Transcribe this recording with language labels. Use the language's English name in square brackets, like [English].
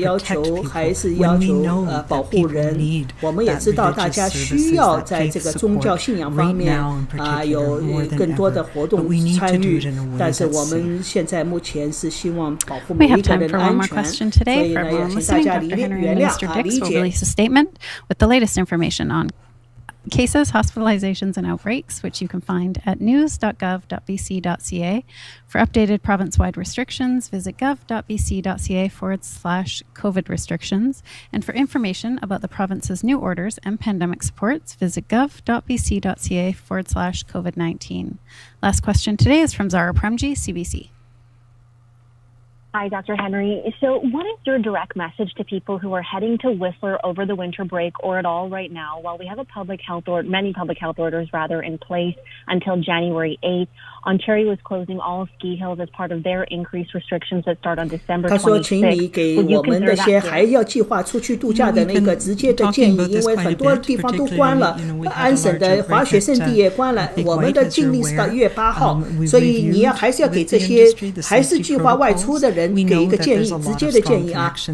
[Chinese] 要求还是要求保护人。我们也知道大家需要在这个宗教信仰方面有更多的活动参与，但是我们现在目前是希望保护每一个人的安全，所以呢，也请大家原谅理解。 [English] With the latest information on cases, hospitalizations, and outbreaks, which you can find at news.gov.bc.ca. For updated province-wide restrictions, visit gov.bc.ca/COVID restrictions. And for information about the province's new orders and pandemic supports, visit gov.bc.ca/COVID-19. Last question today is from Zara Premji, CBC. Hi, Dr. Henry. So what is your direct message to people who are heading to Whistler over the winter break or at all right now while we have many public health orders in place until January 8th? Ontario is closing all ski hills as part of their increased restrictions that start on December 26th. [Chinese] 他说请你给我们那些还要计划出去度假的那个直接的建议，因为很多地方都关了，安省的滑雪胜地也关了，我们的禁令是到1月8号，所以你还是要给这些还是计划外出的人给一个建议，直接的建议啊。